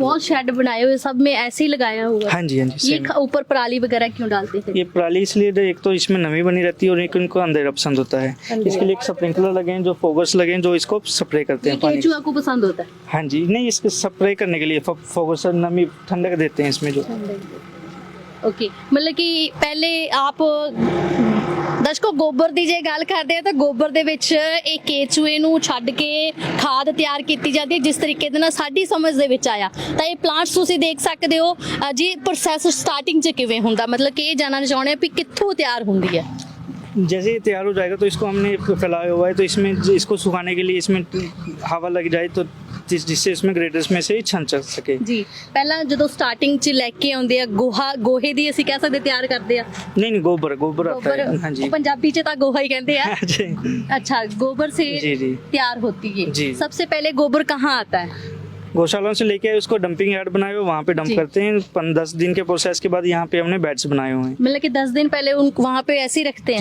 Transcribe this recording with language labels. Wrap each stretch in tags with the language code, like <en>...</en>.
<hi>बहुत शेड बनाए हुए सब में ऐसे ही लगाया हुआ है। हाँ जी हाँ जी। ये ऊपर पराली वगैरह क्यों डालते हैं? ये पराली इसलिए एक तो इसमें नमी बनी रहती है और एक इनको अंधेरा पसंद होता है। इसके लिए एक स्प्रिंकलर लगे हैं, जो फोगर्स लगे हैं, जो इसको स्प्रे करते हैं पानी। केचुआ को पसंद होता है? हाँ जी, नहीं इसको स्प्रे करने के लिए फोगर्स नमी ठंडक देते हैं इसमें जो। ओके, मतलब कि पहले आप</hi> <pa>ਦਰਸ਼ਕੋ ਗੋਬਰ ਦੀ ਜੇ ਗੱਲ ਕਰਦੇ ਆ ਤਾਂ ਗੋਬਰ ਦੇ ਵਿੱਚ ਇਹ ਕੇਚੂਏ ਨੂੰ ਛੱਡ ਕੇ ਖਾਦ ਤਿਆਰ ਕੀਤੀ ਜਾਂਦੀ ਹੈ ਜਿਸ ਤਰੀਕੇ ਦੇ ਨਾਲ ਸਾਡੀ ਸਮਝ ਦੇ ਵਿੱਚ ਆਇਆ। ਤਾਂ ਇਹ ਪਲਾਂਟਸ ਤੁਸੀਂ ਦੇਖ ਸਕਦੇ ਹੋ ਜੀ। ਪ੍ਰੋਸੈਸ ਸਟਾਰਟਿੰਗ 'ਚ ਕਿਵੇਂ ਹੁੰਦਾ, ਮਤਲਬ ਕਿ ਇਹ ਜਾਣਨਾ ਚਾਹੁੰਦੇ ਆ ਵੀ ਕਿੱਥੋਂ ਤਿਆਰ ਹੁੰਦੀ ਹੈ?</pa> <hi>जैसे ये तैयार हो जाएगा तो इसको हमने फैलाया हुआ है, तो इसमें इसको सुखाने के लिए इसमें हवा लग जाए तो जिससे इसमें ग्रेडर्स में से ही छन चल सके।</hi> <pa>ਜੀ ਪਹਿਲਾਂ ਜਦੋਂ ਸਟਾਰਟਿੰਗ 'ਚ ਲੈ ਕੇ ਆਉਂਦੇ ਆ ਗੋਹੇ ਦੀ ਅਸੀਂ ਕਹਿ ਸਕਦੇ ਤਿਆਰ ਕਰਦੇ ਆ?</pa> <hi>नहीं गोबर आता है। हाँ जी, पंजाबी च तो गोहा ही कहते हैं। जी। अच्छा, गोबर से जी जी तैयार होती है जी। सबसे पहले गोबर कहाँ आता है? गौशालों से लेके आए उसको डंपिंग यार्ड बनाए हुए वहाँ पे डंप करते हैं। 10 दिन के प्रोसेस के बाद यहाँ पे हमने बेड्स बनाए हुए हैं। मतलब कि 10 दिन पहले उन वहाँ पे ऐसे ही रखते हैं?</hi>